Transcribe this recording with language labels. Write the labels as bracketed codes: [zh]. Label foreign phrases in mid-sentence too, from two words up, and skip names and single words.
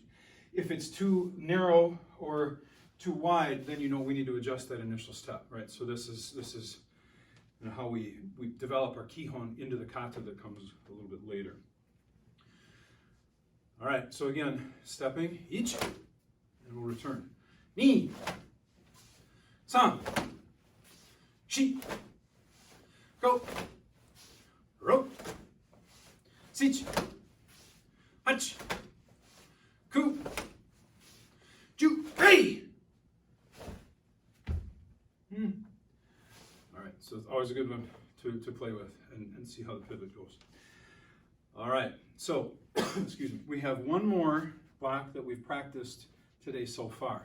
[en] If it's too narrow or too wide, then we need to adjust that initial step, right? So this is how we develop our kihon into the kata that comes a little bit later. All right, so again, stepping, each, and we'll return. [ja] Ni, san, shi, go, ro, sich, hach, ku, ju, [en] hey. All right, so it's always a good one to play with and see how the pivot goes. All right, so, excuse me, we have one more block that we've practiced today so far.